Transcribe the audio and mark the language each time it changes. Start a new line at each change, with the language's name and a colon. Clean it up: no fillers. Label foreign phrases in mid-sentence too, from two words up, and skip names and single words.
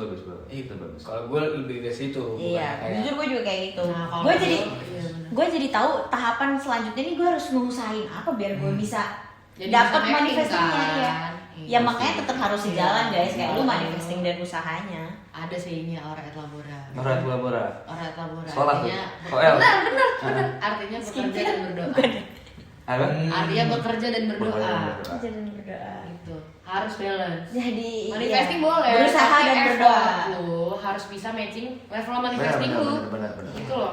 Indonesian: Itu bagus. Kalau gue lebih ke situ. Iya, jujur gue juga kayak gitu. Nah, kalau Gue jadi iya, bener. gue jadi tahu tahapan selanjutnya nih gue harus ngusahain apa biar gue bisa Jadi dapat bisa mapping manifestingnya kan. ya. Iya. Ya makanya tetap harus Iya. sejalan guys, kayak lu Iya. manifesting dan usahanya. Ada sayingnya
Latin: Ora et labora. Ora et labora. Ora et labora.
Indonesian: Sholat tuh. Artinya OL. benar. Artinya bekerja dan berdoa. Apa? Artinya bekerja dan berdoa. Bekerja dan berdoa. Jangan berdoa. Itu harus balance. Jadi Manifesting iya, boleh, berusaha tapi dan effort berdoa. lu harus bisa
English: matching level manifesting
Indonesian: Benar, lu. benar. Gitu loh.